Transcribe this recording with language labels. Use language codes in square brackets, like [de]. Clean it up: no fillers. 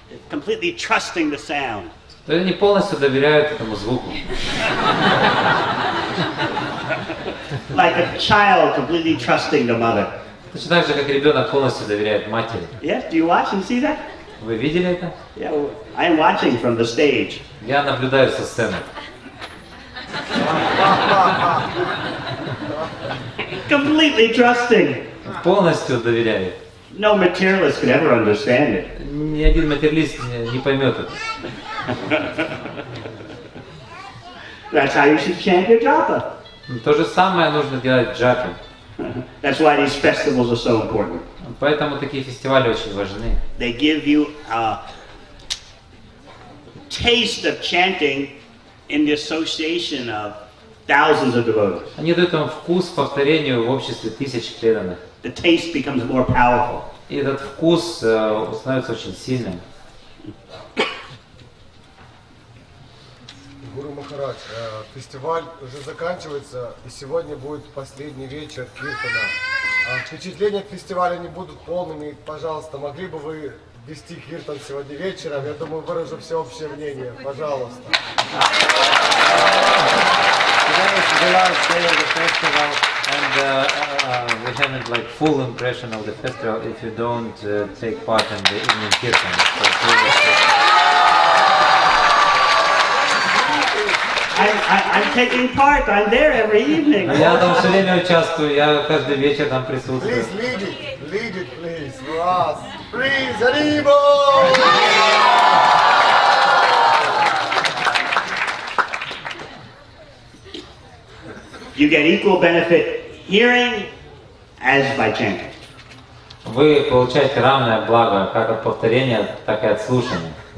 [en] Completely trusting the sound. [ru] То есть они полностью доверяют этому звуку. [en] Like a child completely trusting the mother. [ru] Точно так же, как ребенок полностью доверяет матери. [en] Yes, do you watch and see that? [ru] Вы видели это? [en] Yeah, well, I am watching from the stage. [ru] Я наблюдаю со сцены. [en] Completely trusting. [ru] Полностью доверяет. [en] No materialist could ever understand it. [ru] Ни один материалист не поймет это. [en] That's how you should chant your japa. [ru] То же самое нужно делать в джапе. [en] That's why these festivals are so important. [ru] Поэтому такие фестивали очень важны. [en] They give you a taste of chanting in the association of thousands of devotees. [ru] Они дают вам вкус повторению в обществе тысяч преданных. [en] The taste becomes more powerful. [ru] И этот вкус становится очень сильным. Гуру Махарадж, фестиваль уже заканчивается, и сегодня будет последний вечер киртана. Впечатления от фестиваля не будут полными. Пожалуйста, могли бы вы вести киртан сегодня вечером? Я думаю, выражу всеобщее мнение. Пожалуйста. [en] Today is the last day of the festival, and we haven't like full impression of the festival if you don't take part in the evening kirtan. I'm taking part. I'm there every evening. [ru] Я там все время участвую, я каждый вечер там присутствую. [en] Please lead it, please, for us. Please, Haribo! You get equal benefit hearing as by chanting. [ru] Вы получаете равное благо как от повторения, так и от слушания.